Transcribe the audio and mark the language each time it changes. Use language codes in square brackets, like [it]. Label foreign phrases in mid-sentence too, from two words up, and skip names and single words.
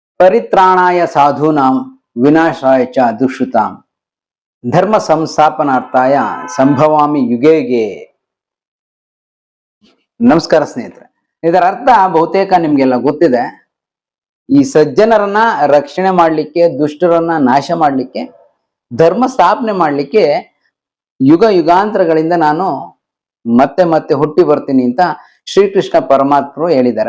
[sa] ಪರಿತ್ರಾಣಾಯ ಸಾಧೂನಾಂ ವಿನಾಶಾಯ ಚ ದುಷ್ಕೃತಾಂ ಧರ್ಮ ಸಂಸ್ಥಾಪನಾರ್ಥಾಯ ಸಂಭವಾಮಿ ಯುಗೆ ಯುಗೆ. [kn] ನಮಸ್ಕಾರ ಸ್ನೇಹಿತರೆ, ಇದರ ಅರ್ಥ ಬಹುತೇಕ ನಿಮ್ಗೆಲ್ಲ ಗೊತ್ತಿದೆ. ಈ ಸಜ್ಜನರನ್ನ ರಕ್ಷಣೆ ಮಾಡ್ಲಿಕ್ಕೆ, ದುಷ್ಟರನ್ನ ನಾಶ ಮಾಡ್ಲಿಕ್ಕೆ, ಧರ್ಮ ಸ್ಥಾಪನೆ ಮಾಡ್ಲಿಕ್ಕೆ ಯುಗ ಯುಗಾಂತರಗಳಿಂದ ನಾನು ಮತ್ತೆ ಮತ್ತೆ ಹುಟ್ಟಿ ಬರ್ತೀನಿ ಅಂತ ಶ್ರೀಕೃಷ್ಣ ಪರಮಾತ್ಮರು ಹೇಳಿದ್ದಾರೆ.